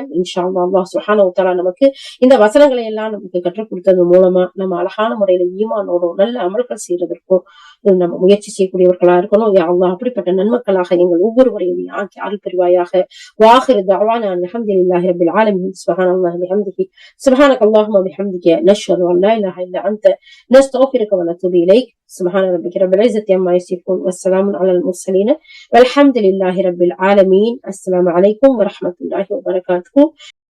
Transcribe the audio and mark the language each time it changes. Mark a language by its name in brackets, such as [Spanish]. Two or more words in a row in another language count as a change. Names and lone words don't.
[Arabic] إن شاء الله سبحانه وتعالى [Tamil] நமக்கு இந்த வசனங்களை எல்லாம் நமக்கு கற்றுக் கொடுத்தது மூலமா நம்ம அழகான முறையில ஈமானோடும் நல்ல அமல்கள் செய்யறதற்கும் நம்ம முயற்சி செய்யக்கூடியவர்களா இருக்கணும். [Arabic] يا الله [Tamil] அப்படிப்பட்ட நன்மக்களாக எங்கள் ஒவ்வொருவரையும் நீ ஆக்கி அருள் புரிவாயாக. [Arabic] وآخر دعوانا الحمد لله رب العالمين. سبحان الله وبحمده سبحانك اللهم وبحمدك نشهد أن لا إله إلا أنت نستغفرك ونتوب إليك. سبحان ربك رب العزة عما يصفون والسلام على المرسلين والحمد لله رب العالمين. السلام عليكم ورحمة الله وبركاته.